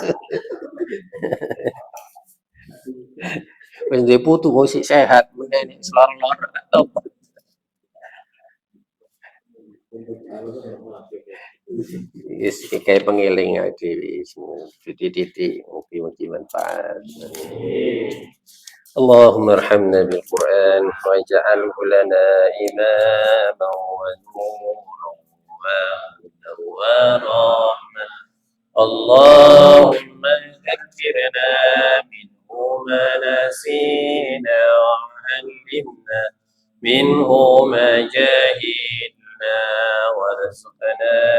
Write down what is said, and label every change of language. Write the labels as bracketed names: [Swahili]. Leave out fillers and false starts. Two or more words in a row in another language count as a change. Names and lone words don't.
[Javanese] Wis duwe putu kok isih sehat, meneh selor-lor tobat. Wis kayak pengiling dhewe titik-titik mugi-mugi manfaat. [Arabic] اللهم ارحمنا بالقرآن واجعله لنا إماما ونورا وهدى ورحمة. اللهم ذكرنا منه ما نسينا وعلمنا منه ما جهلنا وارزقنا